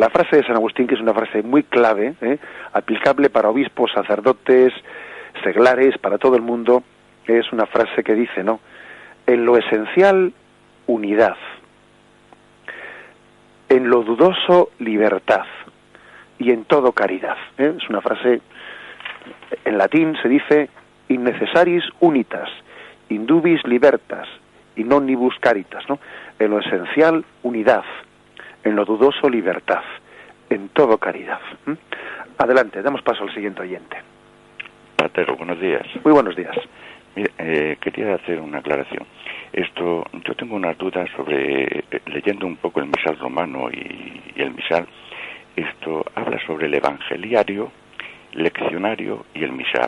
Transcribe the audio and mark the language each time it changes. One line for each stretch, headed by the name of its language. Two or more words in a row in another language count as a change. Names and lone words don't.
Spanish: La frase de San Agustín, que es una frase muy clave, aplicable para obispos, sacerdotes, seglares, para todo el mundo, es una frase que dice, ¿no? En lo esencial, unidad. En lo dudoso, libertad. Y en todo, caridad. Es una frase, en latín se dice,
Latin: in necessaris unitas, in dubis libertas, in omnibus caritas,
Spanish: ¿no? En lo esencial, unidad. En lo dudoso, libertad. En todo, caridad. Adelante, damos paso al siguiente oyente. Patero, buenos días. Muy buenos días. Mire, quería hacer una aclaración. Yo tengo unas dudas sobre, leyendo un poco el misal romano y el misal, habla sobre el evangeliario, leccionario y el misal.